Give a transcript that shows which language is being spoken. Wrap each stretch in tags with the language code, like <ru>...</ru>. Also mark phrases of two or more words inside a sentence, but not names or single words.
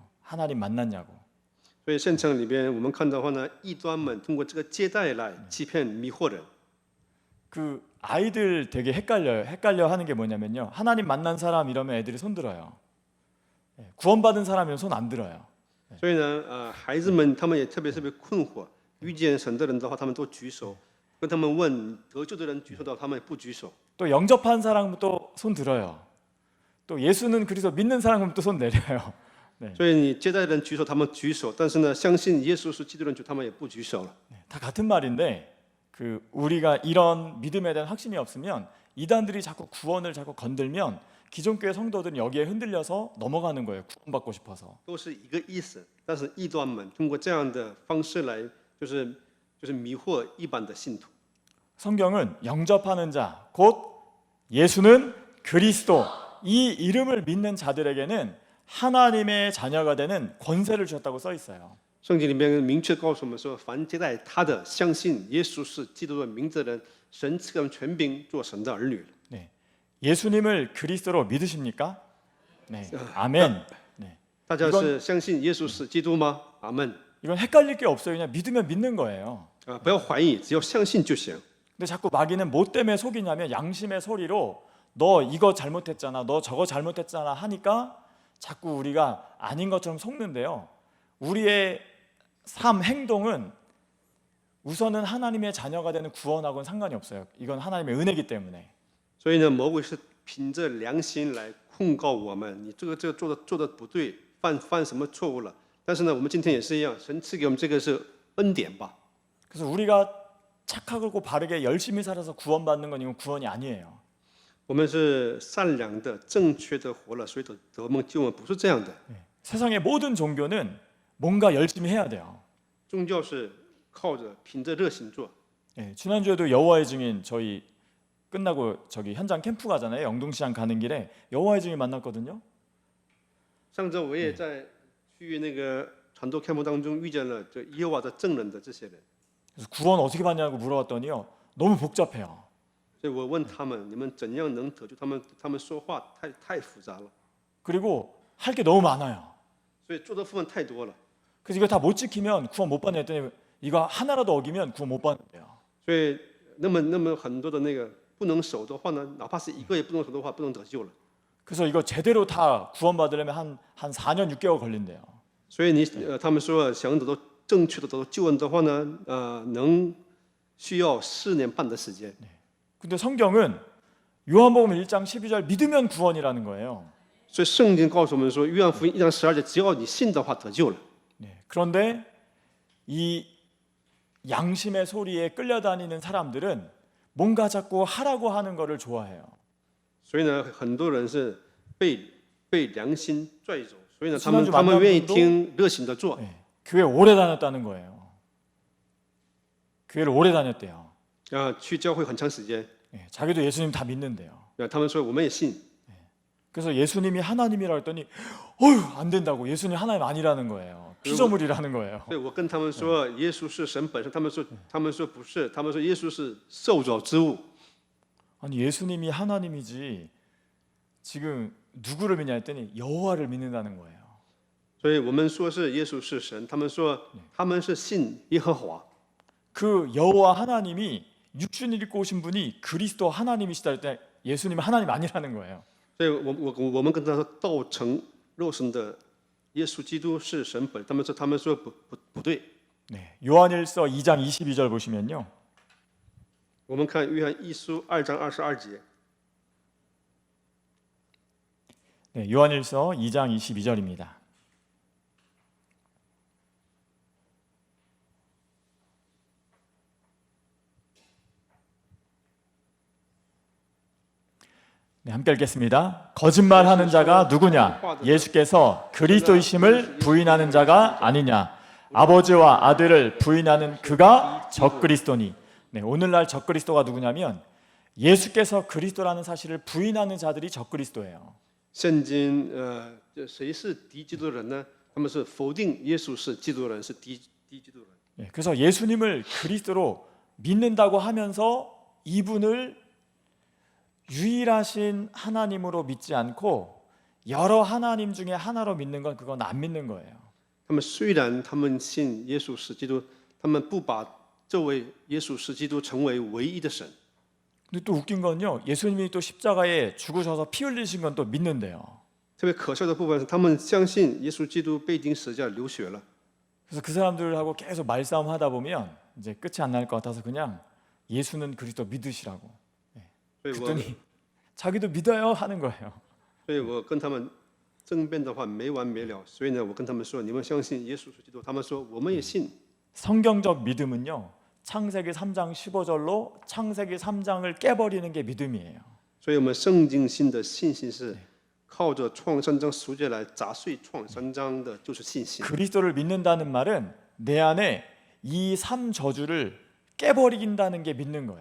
<ko>하나님 만났냐고.</ko> <zh>所以现场里边我们看到的话呢，异端们通过这个接待来欺骗、迷惑人。</zh> <ko>그 아이들 되게 헷갈려 하는 게 뭐냐면요. 하나님 만난 사람 이러면 애들이 손 들어요. 네, 구원받은 사람이면 손 안 들어요.</ko> <zh>所以呢，孩子们他们也特别困惑，遇见神的人的话，他们都举手；跟他们问得救的人举手的话，他们也不举手。</zh> <ko>또 영접한 사람은 또 손 들어요. 또 예수는 그리스도 믿는 사람은 또 손 내려요.</ko> <zh>所以你接待的人举手，他们举手；但是呢，相信耶稣是基督的人，他们也不举手了。</zh> <ko>네, 다 같은 말인데 그 우리가 이런 믿음에 대한 확신이 없으면 이단들이 자꾸 구원을 자꾸 건들면 기존 교회 성도들은 여기에 흔들려서 넘어가는 거예요. 구원받고 싶어서.</ko> <zh>都是一个意思，但是异端们通过这样的方式来，就是迷惑一般的信徒。</zh> <ko>성경은 영접하는 자, 곧 예수는 그리스도 이 이름을 믿는 자들에게는 하나님의 자녀가 되는 권세를 주셨다고 써 있어요.</ko> <zh>圣经里面明确告诉我们说，凡接待他的，相信耶稣是基督的名字的人，神赐给他们权柄，做神的儿女了。</zh> <ko>네. 예수님을 그리스도로 믿으십니까? 네. 아멘. 네.</ko> <zh>大家是相信耶稣是基督吗？阿门。</zh> <ko>이건 헷갈릴 게 없어요. 그냥 믿으면 믿는 거예요.</ko> <zh>不要怀疑，只要相信就行。</zh> <ko>근데 자꾸 마귀는 뭐 때문에 속이냐면 양심의 소리로 너 이거 잘못했잖아, 너 저거 잘못했잖아 하니까 자꾸 우리가 아닌 것처럼 속는데요. 우리의 삶, 행동은 우선은 하나님의 자녀가 되는 구원하고는 상관이 없어요. 이건 하나님의 은혜이기 때문에.</ko> <zh>所以呢，魔鬼是凭着良心来控告我们，你这个做的不对，犯什么错误了？但是呢，我们今天也是一样，神赐给我们这个是恩典吧。</zh> <ko>그래서 우리가 착하고 바르게 열심히 살아서 구원받는 건 이건 구원이 아니에요.</ko> <zh>我们是善良的、正确的活了，所以得蒙救恩，不是这样的。</zh> <ko>세상의 모든 종교는 뭔가 열심히 해야 돼요.</ko> <zh>宗教是靠着凭着热心做。</zh> <ko>예, 지난주에도 여호와의 증인 저희 끝나고 저기 현장 캠프 가잖아요. 영동시장 가는 길에 여호와의 증인 만났거든요.</ko> <zh>上周我也在去那个传道开幕当中遇见了这耶和华的证人的这些人，</zh> <ko>그래서 구원 어떻게 받냐고 물어봤더니요. 너무 복잡해요.</ko> <zh>所以我问他们，你们怎样能得救？他们说话太复杂了，</zh> <ko>그리고 할 게 너무 많아요.</ko> <zh>所以做的部分太多了。</zh> <ko>그래서 이거 다 못 지키면 구원 못 받는 했더니 이거 하나라도 어기면 구원 못 받는데요.</ko> <zh>所以那么很多的那个不能守的话呢，哪怕是一个也不能守的话，不能得救了。</zh> <ko>그래서 이거 제대로 다 구원 받으려면 한 4년 6개월 걸린대요.</ko> <zh>所以他们说想得到正确的得到救恩的话呢，需要4年半的时间。</zh> <ko>근데 성경은 요한복음 1장 12절 믿으면 구원이라는 거예요.</ko> <zh>所以圣经告诉我们说，约翰福音1章12节，只要你信的话得救了。</zh> <ko>네, 그런데 이 양심의 소리에 끌려다니는 사람들은 뭔가 자꾸 하라고 하는 거를 좋아해요.</ko> <zh>所以呢，很多人是被良心拽走，所以呢，</zh> <ko>지난주</ko> <zh>他们愿意</zh> <ko>만난 분도</ko> <zh>听热心的做。</zh> <ko>네, 교회 오래 다녔다는 거예요. 교회를 오래 다녔대요.</ko> <zh>去教会很长时间。</zh> <ko>예, 자기도 예수님 다 믿는데요.</ko> <zh>他们说我们也信，</zh> <ko>그래서 예수님이 하나님이라 했더니 어휴 안 된다고 예수님 하나님 아니라는 거예요. 피조물이라는 거예요.</ko> <zh>所以我跟他们说耶稣是神本身，他们说不是，他们说耶稣是受造之物。</zh> <ko>아니 예수님이 하나님이지 지금 누구를 믿냐 했더니 여호와를 믿는다는 거예요.</ko> <zh>所以我们说是耶稣是神，他们说他们是信耶和华。</zh> <ko>그 여호와 하나님이 육신을 입고 오신 분이 그리스도 하나님이시다 할 때 예수님은 하나님 아니라는 거예요.</ko> <zh>所以我们跟他说道成肉身的耶稣基督是神本，他们说不对。</zh> <ko>네, 요한일서 2장 22절 보시면요.</ko> <zh>我们看约翰一书2章22节，</zh> <ko>네, 요한일서 2장 22절입니다. 네, 함께 읽겠습니다. 거짓말하는 자가 누구냐? 예수께서 그리스도이심을 부인하는 자가 아니냐? 아버지와 아들을 부인하는 그가 적그리스도니. 네, 오늘날 적그리스도가 누구냐면 예수께서 그리스도라는 사실을 부인하는 자들이 적그리스도예요.</ko> <zh>圣经这谁是敌基督的人呢？他们是否定耶稣是基督的人，是敌基督的人。</zh> <ko>네, 그래서 예수님을 그리스도로 믿는다고 하면서 이분을 유일하신 하나님으로 믿지 않고 여러 하나님 중에 하나로 믿는 건 그건 안 믿는 거예요.</ko> <zh>他们虽然他们信耶稣是基督，他们不把这位耶稣是基督成为唯一的神。</zh> <ko>근데 또 웃긴 건요. 예수님이 또 십자가에 죽으셔서 피 흘리신 건 또 믿는데요.</ko> <zh>特别可笑的部分是，他们相信耶稣基督被钉十字架流血了。</zh> <ko>그래서 그 사람들하고 계속 말싸움 하다 보면 이제 끝이 안 날 것 같아서 그냥 예수는 그리스도 믿으시라고.</ko> <zh>所以我</zh> <ko>그랬더니 자기도 믿어요 하는 거예요.</ko> <zh>所以我跟他们争辩的话没完没了。所以呢，我跟他们说，你们相信耶稣是基督，他们说我们也信。</zh> <ko>성경적 믿음은요. 창세기 3장 15절로 창세기 3장을 깨버리는 게 믿음이에요.</ko> <zh>所以我们圣经性的信心是靠着创三章10节来砸碎创三章的，就是信心。</zh> <ko>그리스도를 믿는다는 말은 내 안에 이 3저주를 깨버린다는 게 믿는 거예요.</ko>